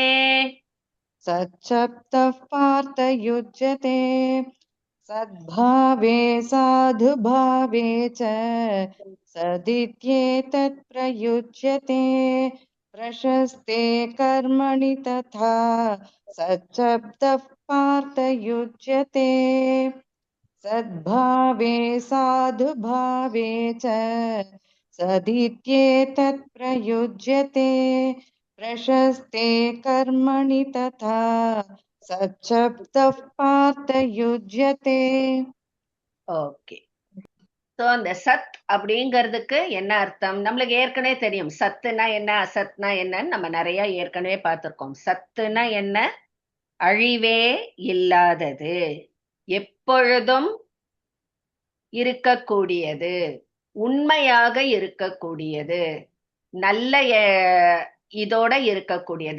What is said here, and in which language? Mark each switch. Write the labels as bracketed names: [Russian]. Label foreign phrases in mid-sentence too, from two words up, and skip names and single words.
[Sanskrit] सच्छब्दः पार्थ युज्यते सद्भावे साधुभावे च सदित्येतत् प्रयुज्यते प्रशस्ते कर्मणि तथा सच्छब्दः पार्थ युज्यते सद्भावे साधुभावे च सदित्येतत् प्रयुज्यते प्रशस्ते कर्मणि तथा सच्छब्दः पार्थ युज्यते. [Tamil] ஓகே. சோ அந்த சத் அப்படிங்கிறதுக்கு என்ன அர்த்தம்? நம்மளுக்கு ஏற்கனவே தெரியும். சத்துனா என்ன, அசத்னா என்னன்னு நம்ம நிறைய ஏற்கனவே பார்த்திருக்கோம். சத்துனா என்ன? அழிவே இல்லாதது, எப்பொழுதும் இருக்கக்கூடியது, உண்மையாக இருக்கக்கூடியது, நல்ல இதோட இருக்கக்கூடியது.